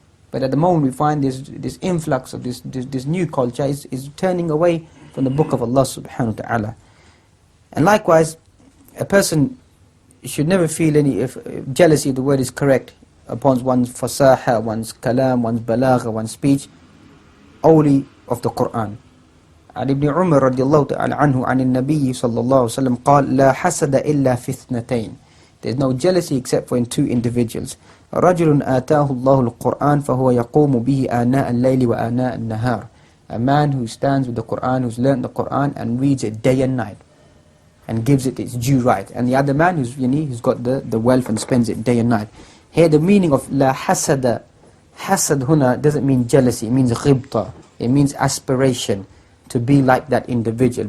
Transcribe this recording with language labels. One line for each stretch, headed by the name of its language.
English: But at the moment we find this influx of this new culture is turning away from the book of Allah subhanahu wa ta'ala. And likewise, a person should never feel any jealousy, if the word is correct, upon one's fasaha, one's kalam, one's balagha, one's speech, only of the Qur'an.
Arabic: عن ابن عمر رضي الله تعالى عنه عن النبي صلى الله عليه وسلم قال لا حسد إلا في اثنتين.
English: There's no jealousy except for in two individuals.
Arabic: رجل آتاه الله القرآن فهو يقوم به آناء الليل وآناء النهار.
English: A man who stands with the Qur'an, who's learned the Qur'an and reads it day and night and gives it its due right. And the other man who's got the wealth and spends it day and night. Here the meaning of la hasada, hasad huna doesn't mean jealousy, it means ghibta, it means aspiration to be like that individual.